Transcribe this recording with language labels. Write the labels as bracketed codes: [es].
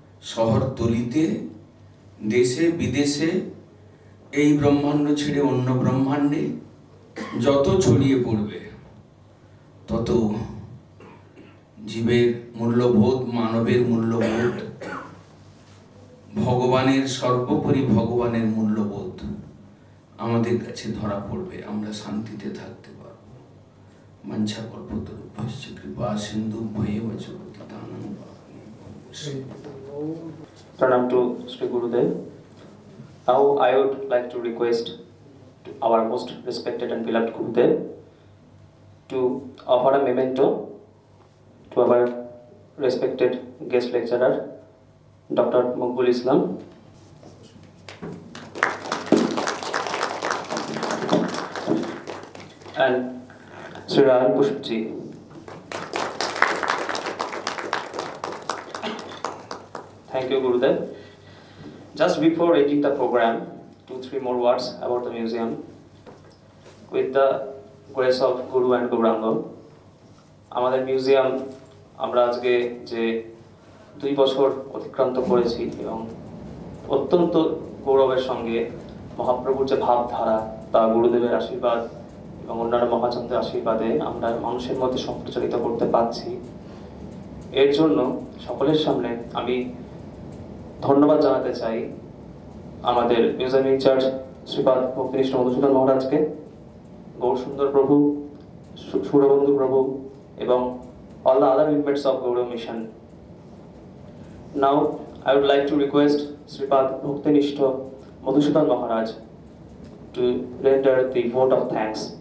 [bn] শহরতলিতে, দেশে বিদেশে, এই ব্রহ্মাণ্ড ছেড়ে অন্য ব্রহ্মাণ্ডে যত ছড়িয়ে পড়বে তত জীবের মূল্যবোধ, মানবের মূল্যবোধ, ভগবানের, সর্বোপরি ভগবানের মূল্যবোধ আমাদের কাছে ধরা পড়বে। আমরা শান্তিতে থাকতে পারব। [sa] মঞ্ছা কল্পতরুভ্যশ্চ কৃপা সিন্ধুভ্যেব চ পতিতানাং পাবনেভ্যো। [en] Pranam to Sri Gurudev. Now I would like to request to our most respected and beloved Gurudev to offer a memento to our respected guest lecturer, Dr. Maqbul Islam. And Sri Rahul Pushpji. Thank you, Gurudev. Just before ending the program, 2-3 more words about the museum. With the grace of Guru and Gauranga, [bn] আমাদের museum আমরা আজকে যে 2 বছর অতিক্রান্ত করেছি এবং অত্যন্ত গৌরবের সঙ্গে মহাপ্রভুর যে ভাবধারা বা গুরুদেবের আশীর্বাদ এবং অন্যান্য মহাচান্দের আশীর্বাদে আমরা মানুষের মধ্যে সম্প্রচারিত করতে পারছি। এর জন্য সকলের সামনে আমি ধন্যবাদ জানাতে চাই আমাদের মিউজিয়াম ইনচার্জ শ্রীপাদ ভক্তিনিষ্ঠ মধুসূদন মহারাজকে, গৌরসুন্দর প্রভু, সুরবন্ধু প্রভু এবং [en] all the other members of Gaurav Mission. Now I would like to request Sripad Bhaktinishta Madhusudan Maharaj to render the vote of thanks.